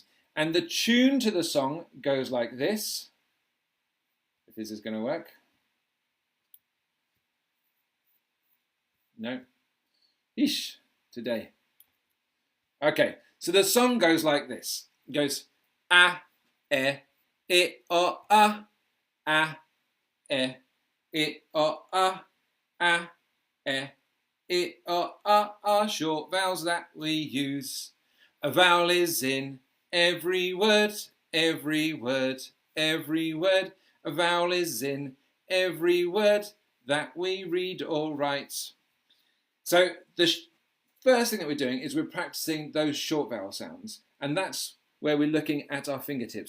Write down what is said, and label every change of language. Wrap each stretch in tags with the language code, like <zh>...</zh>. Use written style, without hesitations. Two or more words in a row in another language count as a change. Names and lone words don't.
<en>And the tune to the song goes like this, if this is going to work. No. Eesh, today. Okay, so the song goes like this. It goes a, e, o, a, e, o, a, e, o, a, short vowels that we use. A vowel is in every word, every word, every word. A vowel is in every word that we read or write. So the first thing that we're doing is we're practicing those short vowel sounds, and that's where we're looking at our fingertips.</en>